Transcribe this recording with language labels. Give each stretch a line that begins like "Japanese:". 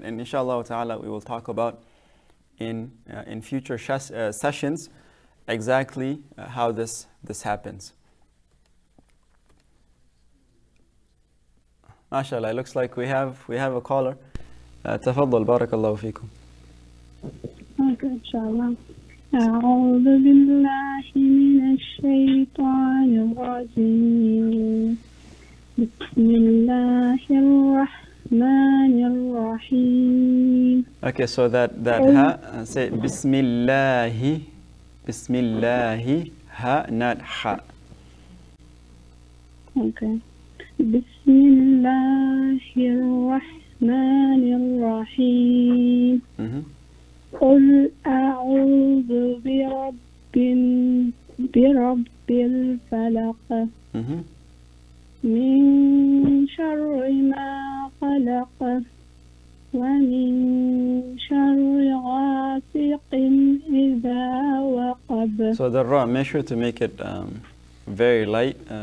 English: And inshallah ta'ala, we will talk about in future sessions exactly how this happens. MashaAllah, it looks like we have a caller.
Arabic: تفضل بارك الله فيكم.
English: Okay, inshallah.
Arabic: أعوذ بالله من الشيطان الرجيم. بسم الله الرحمن الرحيم.
English: Okay, so that ha, say Bismillahi, Bismillahi, ha, not ha.
Arabic: Okay. بسم الله الرحمن الرحيم. قل أعوذ برب الفلق من شر ما خلق ومن شر غاسق إذا وقب.
English: So the ra, make sure to make it very light.